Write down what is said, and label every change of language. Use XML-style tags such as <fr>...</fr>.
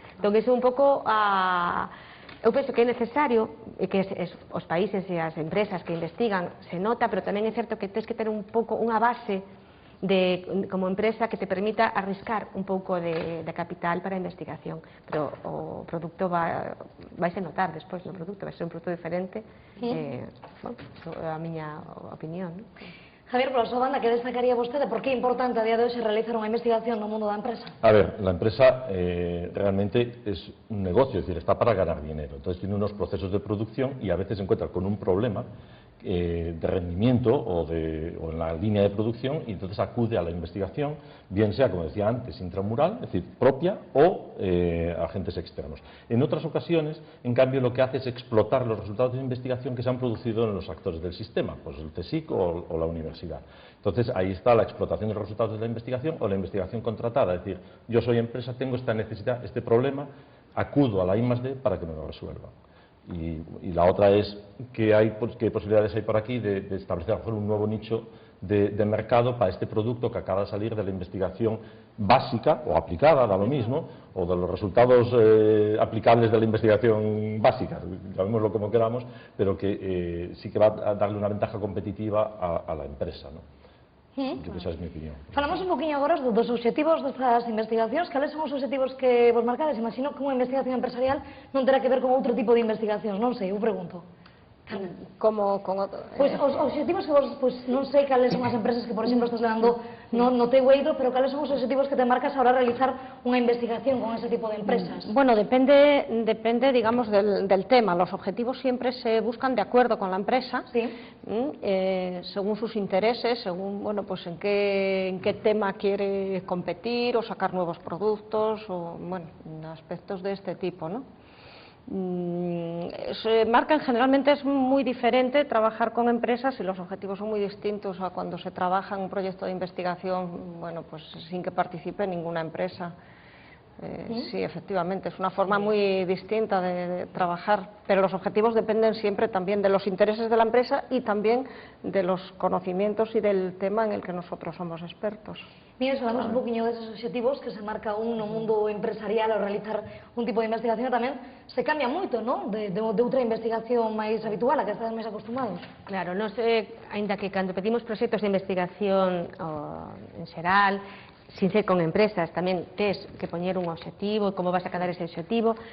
<gl>Entón, é un pouco eu penso que é necesario que os países e as empresas que investigan se nota, pero tamén é certo que tens que ter un pouco unha base como empresa que te permita arriscar un pouco de capital para a investigación, pero o produto vai se notar despois no produto, vai ser un produto diferente, a miña opinión. Javier, pola súa banda, que destacaría vostede? Por que é importante a día de hoxe realizar unha investigación no mundo da empresa?</gl> <es>A ver, la empresa realmente es un negocio, es decir, está para ganar dinero. Entonces tiene unos procesos de producción y a veces se encuentra con un problema de rendimiento o en la línea de producción y entonces acude a la investigación, bien sea, como decía antes, intramural, es decir, propia o agentes externos. En otras ocasiones, en cambio, lo que hace es explotar los resultados de investigación que se han producido en los actores del sistema, pues el CSIC o la universidad. Entonces, ahí está la explotación de los resultados de la investigación o la investigación contratada, es decir, yo soy empresa, tengo esta necesidad, este problema, acudo a la I+D para que me lo resuelvan. Y la otra es qué posibilidades hay por aquí de establecer a lo mejor un nuevo nicho de mercado para este producto que acaba de salir de la investigación básica o aplicada, da lo mismo, o de los resultados aplicables de la investigación básica, llamémoslo como queramos, pero que sí que va a darle unha ventaja competitiva a la empresa, ¿no? Esa es mi opinión.</es> <gl>Falamos un poquinho agora dos obxectivos destas investigacións. Cales son os obxectivos que vos marcades? Imagino que unha investigación empresarial non terá que ver con outro tipo de investigacións, non sei, eu pregunto. Como con outro... Pois os obxectivos que vos, non sei cales son as empresas que, por exemplo, estás levando no teu eido, pero cales son os obxectivos que te marcas a hora de realizar unha investigación con ese tipo de empresas?</gl> <es>Bueno, depende, digamos, del tema. Los objetivos siempre se buscan de acuerdo con la empresa, sí. Según sus intereses, según, bueno, pues en qué tema quiere competir o sacar nuevos productos, o, bueno, aspectos de este tipo, ¿no? Se marcan, generalmente es muy diferente trabajar con empresas y los objetivos son muy distintos a cuando se trabaja en un proyecto de investigación, bueno, pues sin que participe ninguna empresa. Sí, efectivamente, es una forma muy distinta de trabajar, pero los objetivos dependen siempre también de los intereses de la empresa y también de los conocimientos y del tema en el que nosotros somos expertos.</es> <gl>Mira, falamos un poquinho deses obxectivos que se marca no mundo empresarial ao realizar un tipo de investigación, tamén se cambia moito, non? De outra investigación máis habitual, a que estades máis acostumados. Claro, non sei, ainda que cando pedimos proxectos de investigación en xeral, sin ser con empresas, tamén tes que poñer un obxectivo e como vas a cadar ese obxectivo.</gl>